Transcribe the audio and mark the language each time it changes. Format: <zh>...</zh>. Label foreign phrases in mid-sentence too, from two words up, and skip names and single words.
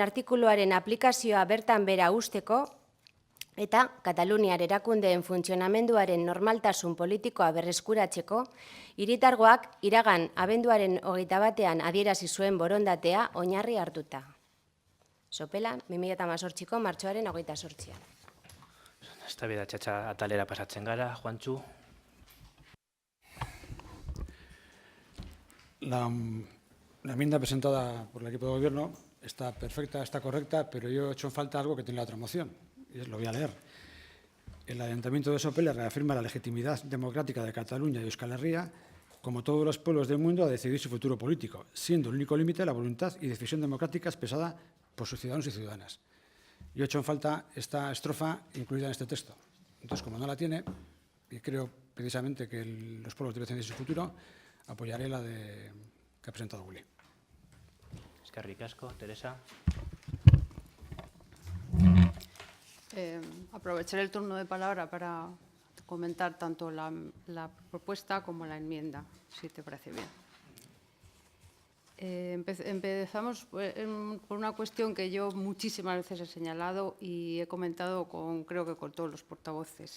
<eu>artikuluaren aplikazioa bertan bera usteko eta Kataluniar erakundeen funtzionamenduaren normaltasun politikoa berreskuratzeko, hiritargoak iragan abenduaren 21 adierazi zuen borondatea oinarri hartuta. Sopelan, 2018ko martxoaren 28. Eztabaida txatxa atalera pasatzen gara, Juantxu.</eu> <es>La enmienda presentada por el equipo de gobierno está perfecta, está correcta, pero yo he hecho en falta algo que tiene la otra moción, y lo voy a leer. El Ayuntamiento de Sopela reafirma la legitimidad democrática de Cataluña y Euskal Herria, como todos los pueblos del mundo, a decidir su futuro político, siendo el único límite la voluntad y decisión democrática expresada por sus ciudadanos y ciudadanas. Yo he hecho en falta esta estrofa incluida en este texto. Entonces, como no la tiene, y creo precisamente que los pueblos deben decidir su futuro, apoyaré la que ha presentado Willy.</es> <eu>Eskerrik asko, Teresa.</eu> <es>Aprovecharé el turno de palabra para comentar tanto la propuesta como la enmienda, si te parece bien. Empezamos por una cuestión que yo muchísimas veces he señalado y he comentado creo que con todos los portavoces.</es>